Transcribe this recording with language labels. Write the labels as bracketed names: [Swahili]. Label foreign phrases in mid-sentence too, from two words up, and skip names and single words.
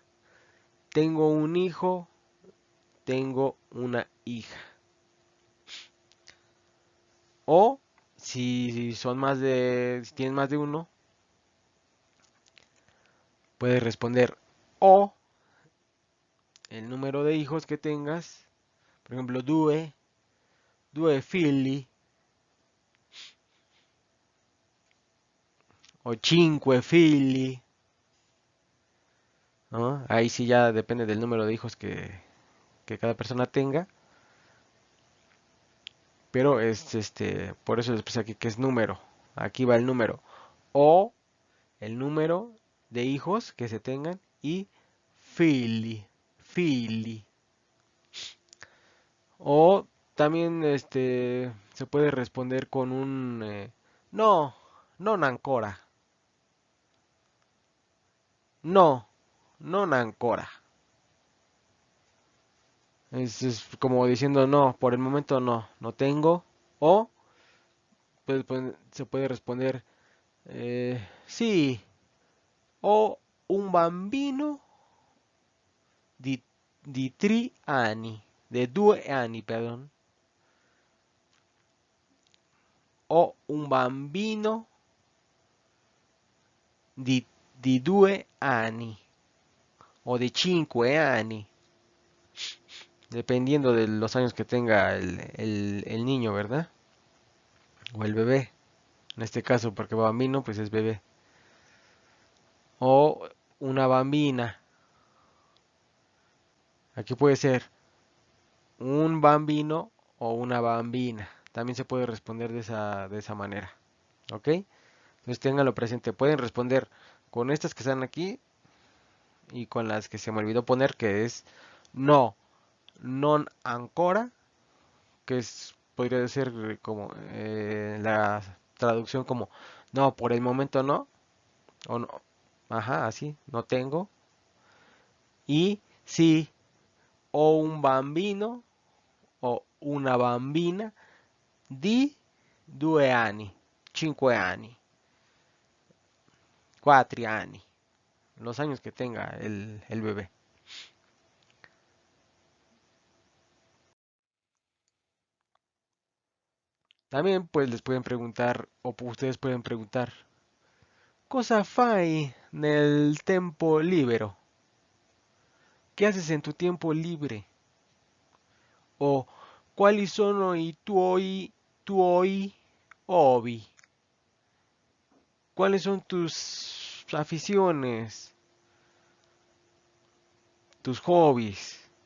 [Spanish] Tengo un hijo, tengo una hija. O si son más de, si tienes más de uno, puedes responder o el número de hijos que tengas. Por ejemplo, [Italian] due figli o cinque figli, [Spanish] ¿no? Ahí sí ya depende del número de hijos que cada persona tenga. Pero es por eso les puse aquí que es número. Aquí va el número. O el número de hijos que se tengan y [Italian] fili, fili. [Spanish] O también se puede responder con un no, [Italian] non ancora. No, non ancora. [Spanish] Es como diciendo no, por el momento no, no tengo. O se puede responder sí. [Italian] O un bambino di, di 3 anni, de 2 anni, perdón. O un bambino di, di 2 anni [Spanish] o de [Italian] 5 anni, [Spanish] dependiendo de los años que tenga el niño, ¿verdad? O el bebé, en este caso, porque bambino pues es bebé. O una bambina, aquí puede ser un bambino o una bambina. También se puede responder de esa manera. ¿Ok? Entonces ténganlo presente. Pueden responder con estas que están aquí y con las que se me olvidó poner, que es no, [Italian] non ancora, [Spanish] que podría ser como la traducción como no, por el momento no, o no, ajá, así, no tengo. Y sí, o [Italian] un bambino o una bambina di 2 anni, 5 anni, 4 anni, [Spanish] los años que tenga el bebé. También pues les pueden preguntar, o ustedes pueden preguntar, [Italian] cosa fai nel tempo libero? [Spanish] ¿Qué haces en tu tiempo libre? [Italian] O quali sono i tuoi hobby? [Spanish] ¿Cuáles son tus aficiones, tus hobbies?